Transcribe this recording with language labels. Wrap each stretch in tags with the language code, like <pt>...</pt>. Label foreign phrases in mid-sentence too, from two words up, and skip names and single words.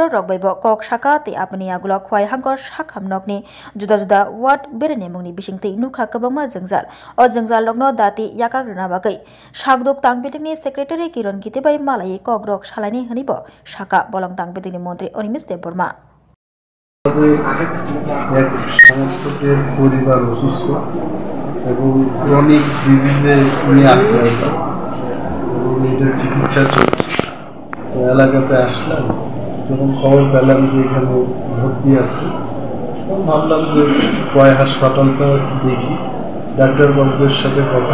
<trp>Rogbaibo kok saka te apni agulo khwai hangkor sakhamnokni juda juda ward berainai mungni bisingtwi nukha kwbangma jengjal o jengjal rokno dati yakagruna bagai sakduk tangbedeni secretary Kiron Gite bai malai kok rok salaini hanibo saka bolong tangbedeni montri Onimesh Debborma</trp> <bn>এক সমস্যকের পরিবার অসুস্থ এবং</bn> <en>chronic disease</en> <bn>নিয়ে আক্রান্ত এবং এটার চিকিৎসা চলছে এলাকাতে আসলাম যখন খবর পেলাম যে এখানে ভর্তি আছে তখন ভাবলাম যে কয় হাসপাতালটা দেখি ডাক্তারবাবুদের সাথে কথা</bn>